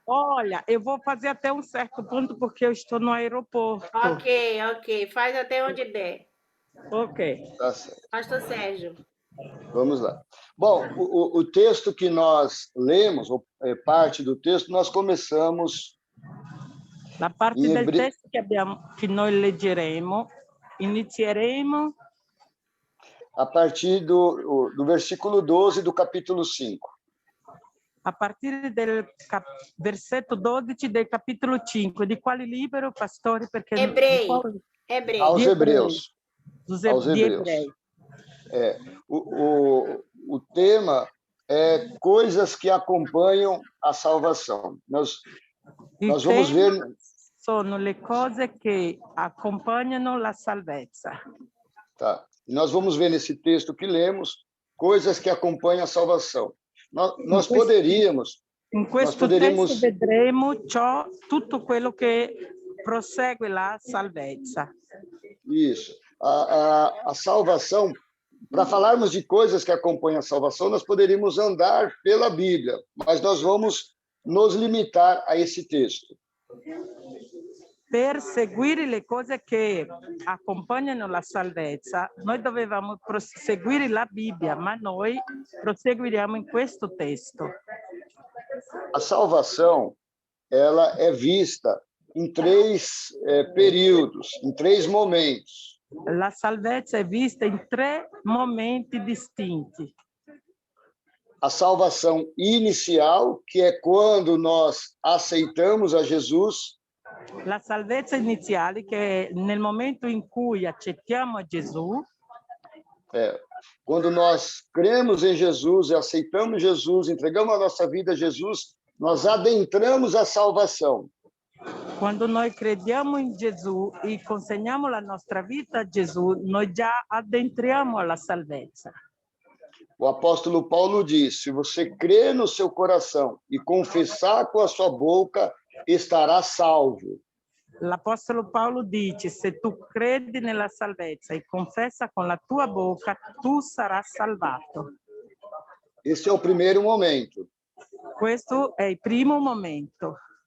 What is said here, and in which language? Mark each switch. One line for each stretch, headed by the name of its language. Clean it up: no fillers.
Portuguese: Olha, eu vou fazer até um certo ponto, porque eu estou no aeroporto. Ok. Faz até onde der. Ok. Tá certo. Pastor Sérgio. Vamos lá. Bom, o texto que nós lemos, parte do texto, nós começamos...
Italian: La parte del testo che noi leggeremo, inizieremo...
Portuguese: a partir do versículo 12 do capítulo 5.
Italian: a partir del versetto 12 del capitolo 5. Di quale libro, pastore? Perché Ebrei. Ebrei.
Portuguese: Aos
Italian: Di Ebrei.
Portuguese: Hebreus. Dos Aos
Italian: di
Portuguese: Hebreus.
Italian: Ebrei.
Portuguese: O tema é coisas que acompanham a salvação. Nós vamos ver.
Italian: Sono le cose che accompagnano la salvezza.
Portuguese: Tá. Nós vamos ver nesse texto que lemos coisas que acompanham a salvação. Nós poderíamos.
Italian: In questo testo vedremo tutto quello che prosegue la salvezza.
Portuguese: Isso. A salvação, para falarmos de coisas que acompanham a salvação, nós poderíamos andar pela Bíblia, mas nós vamos nos limitar a esse texto.
Italian: Per seguire le cose che accompagnano la salvezza, noi dovevamo proseguire la Bibbia, ma noi proseguiremo in questo testo.
Portuguese: A salvação, ela é vista em três períodos, em três momentos.
Italian: La salvezza è vista in 3 momenti distinti.
Portuguese: A salvação inicial, que é quando nós aceitamos a Jesus.
Italian: La salvezza iniziale, che è nel momento in cui accettiamo Gesù.
Portuguese: Quando nós cremos em Jesus e aceitamos Jesus, entregamos a nossa vida a Jesus, nós adentramos a salvação.
Italian: Quando noi crediamo in Gesù e consegniamo la nostra vita a Gesù, noi già addentriamo alla salvezza.
Portuguese: O apóstolo Paulo diz: se você crer no seu coração e confessar com a sua boca, estará salvo.
Italian: L'apostolo Paolo dice: se tu credi nella salvezza e confessa con la tua bocca, tu sarai salvato.
Portuguese: Esse é o primeiro momento.
Italian: Questo è il primo momento.